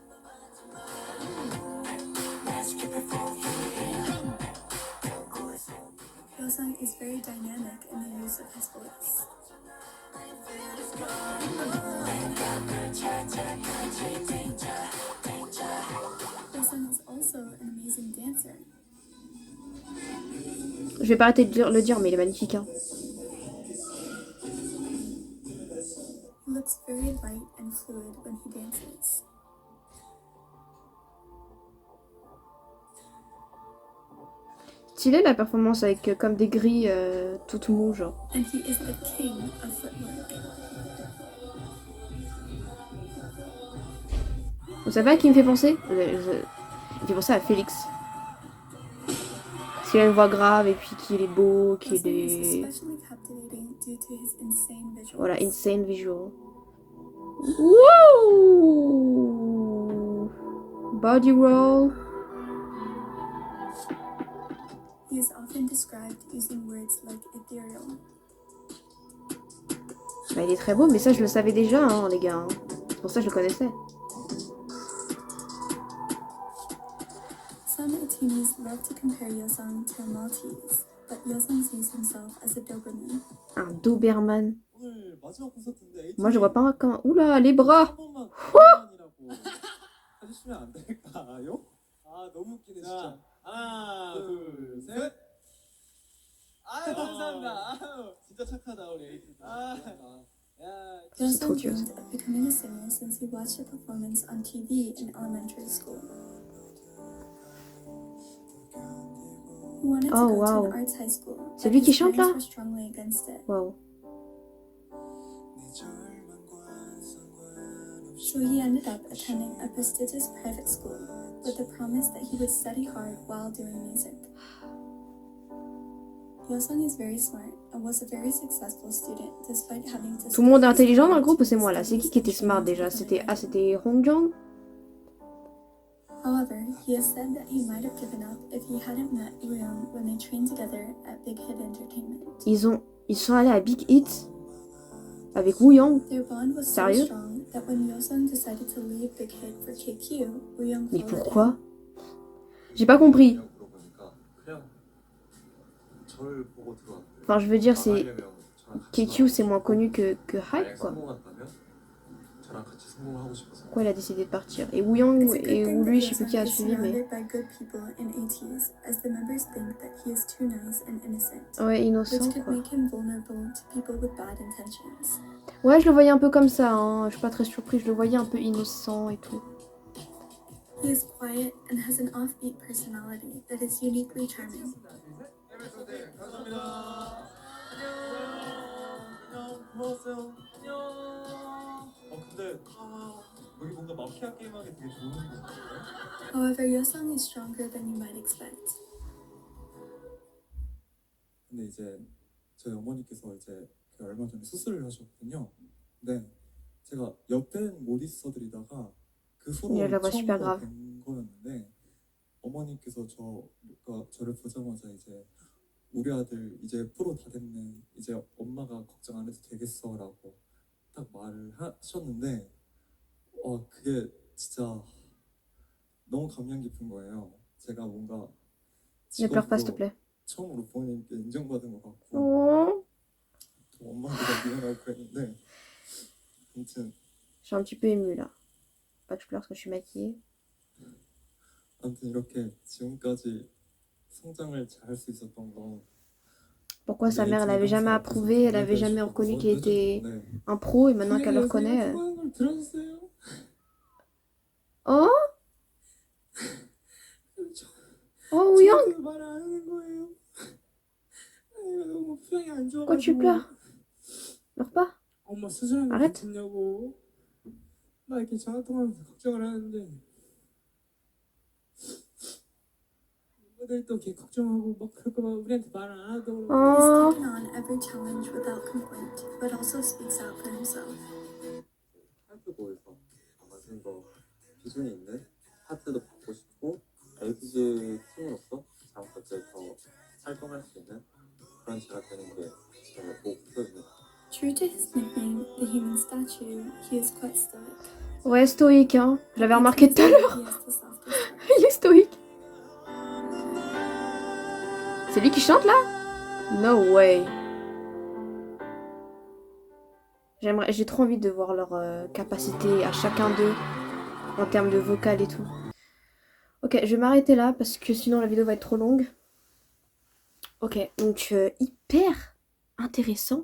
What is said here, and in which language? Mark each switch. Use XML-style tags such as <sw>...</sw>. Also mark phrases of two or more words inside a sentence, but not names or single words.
<en>Yosung is very dynamic in the use of his voice. Yosung is also an amazing dancer.</en> <fr>Je vais pas arrêter de le dire, mais il est magnifique, hein.</fr> <en>He looks very light and fluid when he dances.</en> <fr>Stylé la performance avec comme des grilles toutes mous, genre.</fr> <en>And he is the king of footwork.</en> <fr>Vous savez à qui il me fait penser? Il me fait penser à Félix. Parce qu'il a une voix grave et puis qu'il est beau, qu'il</fr> <en>Yosung is</en> <fr>est...</fr> <en>especially captivating due to his insane visuals.</en> <fr>Voilà,</fr> <en>insane visual.</en> <fr>Wouh!</fr> <en>Body roll. He is often described using words like ethereal.</en> <fr>Bah, il est très beau, mais ça je le savais déjà, hein, les gars. Hein. C'est pour ça que je le connaissais.</fr> <en>Some ATEEZ love to compare Yosung to a Maltese, but Yosung sees himself as a Doberman.</en> <fr>Un Doberman.</fr> <ko>오늘 마지막 콘서트인데</ko> <fr>Moi je vois pas comment... Oula, les bras!</fr> <ko>한 번만 그만이라고 해주시면 안 될까요? 아 너무 웃기네 진짜. 하나 둘셋 아유 감사합니다. 아유 진짜 착하다 우리 에이티즈.</ko> <fr>C'est trop</fr> <en>Yosung</en> <fr>cute.</fr> <en>dreamed of becoming a singer since he watched a performance on TV in elementary school. He wanted Oh, to go to wow. an arts high school,</en> <fr>C'est</fr> <en>but</en> <fr>lui qui</fr> <en>his</en> <fr>chante,</fr> <en>parents</en> <fr>là?</fr> <en>were strongly against it.</en> <fr>Waouh.</fr> <en>So he ended up attending a prestigious private school with the promise that he would study hard while doing music. Yeosang is very smart and was a very successful student despite having to</en> <fr>Tout le monde est</fr> <en>study</en> <fr>intelligent dans le</fr> <en>hard</en> <fr>groupe ou</fr> <en>to</en> <fr>c'est moi là? C'est qui était</fr> <en>study smart to</en> <fr>déjà?</fr> <en>become</en> <fr>C'était</fr> <en>a</en> <fr>c'était Hongjong?</fr> <en>However, he has said that he might have given up if he hadn't met Wooyoung when they trained together at Big Hit Entertainment.</en> <fr>Ils sont allés à Big Hit avec Wooyoung.</fr> <en>Their bond was so</en> <fr>Sérieux?</fr> <en>strong that when Yeosang decided to leave Big Hit for KQ, Wooyoung</en> <fr>Mais</fr> <en>followed</en> <fr>pourquoi? J'ai pas compris.</fr> <ko>그냥 물어보니까 그냥 저를 보고 들어왔대요.</ko> <fr>Enfin, je veux dire, c'est</fr> <ko>나가려면 저랑 같이</ko> <fr>KQ, c'est moins connu que</fr> <ko>만약</ko> <fr>Hype, quoi.</fr> <ko>성공한다면 저랑 같이 성공하고 싶어서.</ko> <fr>Pourquoi il a décidé de partir? Et</fr> <en>It's Wooyoung a good</en> <fr>et</fr> <en>thing</en> <fr>ou</fr> <en>that</en> <fr>lui, je sais plus qui a</fr> <en>Yeosang is</en> <fr>suivi, mais...</fr> <en>surrounded by good people in ATEEZ, as the members think that he is too nice and innocent,</en> <fr>Ouais, innocent,</fr> <en>which could</en> <fr>quoi.</fr> <en>make him vulnerable to people with bad intentions.</en> <fr>Ouais, je le voyais un peu comme ça, hein. Je suis pas très surprise, je le voyais un peu innocent et tout.</fr> <en>He is quiet and has an offbeat personality that is uniquely charming.</en> <ko>감사합니다. 안녕. 고마웠어요. 안녕. 근데 여기 뭔가 마피아 게임하기 되게 좋은 곳인데?</ko> <en>However, Yeosang is stronger than you might expect.</en> <ko>근데 이제 저희 어머니께서 이제 얼마 전에 수술을 하셨거든요. 근데 제가 옆에는 못 있어드리다가 그 후로</ko> <fr>Il a la voix super</fr> <ko>처음으로</ko> <fr>grave.</fr> <ko>된 거였는데 어머니께서 저를 보자마자 이제 우리 아들 이제 프로 다 됐네. 이제 엄마가 걱정 안 해도 되겠어라고 딱 말을 하셨는데 그게 진짜 너무 감명 깊은 거예요. 제가 뭔가</ko> <fr>Ne pleure pas, s'il te</fr> <ko>직업으로</ko> <fr>plaît.</fr> <ko>처음으로 부모님께 인정받은 것 같고 Oh. 또 엄마보다 미안하고 그랬는데 아무튼</ko> <fr>Je suis un petit peu émue là. Pas que je pleure parce que je suis maquillée.</fr> <ko>아무튼 이렇게 지금까지 성장을 잘 할 수 있었던 건</ko> <fr>Pourquoi sa mère, elle avait jamais approuvé, elle avait jamais reconnu qu'il était</fr> <ko>네.</ko> <fr>un pro et maintenant qu'elle le reconnaît.</fr> <ko>그런 걸 들었어요?</ko> <fr>Oh Oh Wooyoung,</fr> <ko>저한테 말을 안 하는 거예요. 내가 너무 표정이 안 좋아가지고.</ko> <fr>pourquoi tu pleures? Pleure pas.</fr> <ko>엄마 수술한 거</ko> <fr>Arrête.</fr> <ko>괜찮냐고. 나 이렇게 전화 통화하면서 걱정을 하는데 멤버들도 걔 걱정하고 막 그럴까 봐 우리한테 말을 안 하더라고.</ko> <en>He's Oh. taken on every challenge without complaint, but also speaks out for himself.</en> <ko>하트보에서 만든 거 기준이 있는 하트도 받고 싶고 LPG 팀으로서 다음 번째 더 활동할 수 있는 그런 제가 되는 게 제 목표입니다.</ko> <en>True to his nickname, the human statue, he is quite stoic.</en> <fr>Ouais, stoïque, hein. Je l'avais remarqué tout à l'heure. He has the softest heart. Il est stoïque. C'est lui qui chante là?</fr> <en>No way.</en> <fr>J'ai trop envie de voir leur capacité à chacun d'eux en termes de vocal et tout. Ok, je vais m'arrêter là parce que sinon la vidéo va être trop longue. Ok, donc hyper intéressant.</fr>